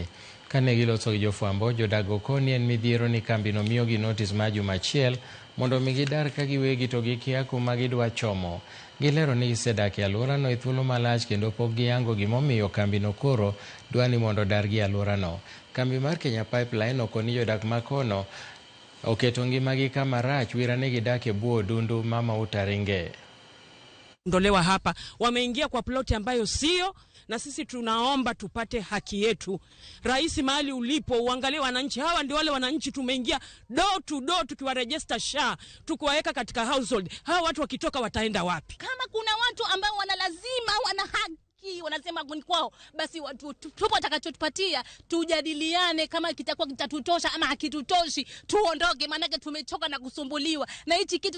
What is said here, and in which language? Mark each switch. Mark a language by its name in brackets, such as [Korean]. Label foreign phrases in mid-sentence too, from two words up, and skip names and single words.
[Luo (Kenya and Tanzania)] Kane giloso gi jofwambo, jodago koni en midhiero ni kambino miyogi notice ma juma achiel mondo mi gidar ka giwegi to gikia kuma gidwa chomo. Gilero ni gisedak e alworano e thuolo malach kendo pok giyango gimomiyo kambino koro dwani mondo dargi alworano. Kambi mar Kenya Pipeline okoni jodak makono oketo ngimagi kama rach wira ni gidak e bwo dundu mama utaringe. [Swahili] Ndolewa hapa wameingia kwa ploti ambayo sio, na sisi tunaomba tupate haki yetu. Rais, mahali ulipo uangalie wananchi hawa, ndio wale wananchi tumeingia [English] door to door [Swahili] tukiwaregister SHA, tukiwaweka katika household. Hawa watu wakitoka wataenda wapi? Kama kuna watu ambao wana haki wanasema ni kwao, basi watu tupo atakachotupatia tujadiliane, kama kitakuwa kitatutosha ama hakitutoshi tuondoke, maana tumechoka na kusumbuliwa na hichi kitu.